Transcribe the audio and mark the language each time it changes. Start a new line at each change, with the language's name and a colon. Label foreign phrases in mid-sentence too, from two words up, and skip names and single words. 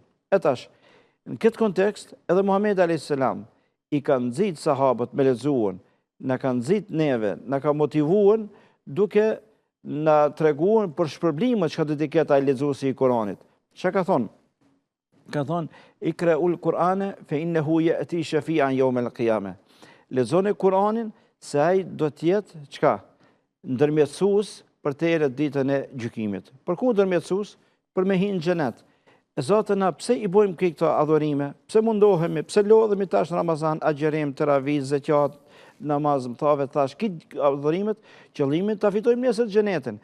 Albanian: E tash, në këtë kontekst, edhe Muhamedi
Arabic: عليه السلام
Albanian: i ka nxit sahabët me lexuan, na ka nxit neve, na ka motivuar duke na treguar për shpërblimet që do të ketë ai lexuesi i Kuranit. Çka ka thonë? Ka thonë:
Arabic: "اقرءوا القرآن فإنه يأتي شفيعا يوم القيامة."
Albanian: Lexoni Kur'anin se ai do të jetë çka? Ndërmjetësues për të erë ditën e gjykimit. Për ku ndërmjetësues? Për me hinë në xhenet. E Zotë na pse i bojmë këto adhurime? Pse mundohemi? Pse lodhemi tash në Ramazan, agjerim, teravih, zeqat, namaz, mëthave, tash këtë adhurimet, qëllimin ta fitojmë nesër xhenetin.